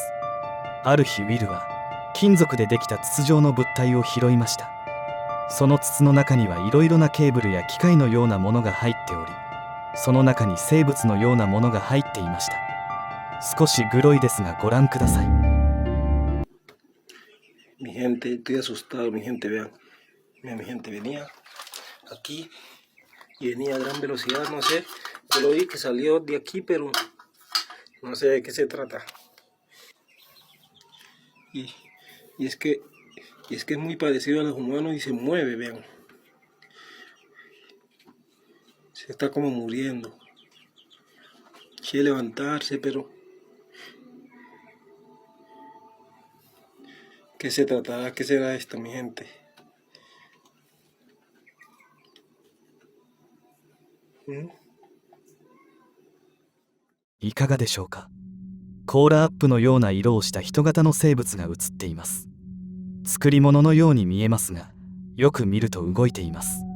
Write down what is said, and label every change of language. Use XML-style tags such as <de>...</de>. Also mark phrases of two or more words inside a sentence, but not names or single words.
<ja>ある日ウィルは金属でできた筒状の物体を拾いました。その筒の中にはいろいろなケーブルや機械のようなものが入っており、その中に生物のようなものが入っていました。少しグロいですがご覧ください。</ja> <es>Mi gente, estoy asustado, mi gente, vean. Mira, mi gente, venía aquí y venía a gran velocidad, no sé. Yo lo vi que salió de aquí, pero no sé de qué se trata. Y, y es que es muy parecido a los humanos y se mueve, vean. Se está como muriendo. Quiere levantarse, pero ¿qué se tratará? ¿Qué será esto, mi gente?</es> <ja>いかがでしょうか。コーラアップのような色をした人型の生物が映っています。作り物のように見えますが、よく見ると動いています。</ja>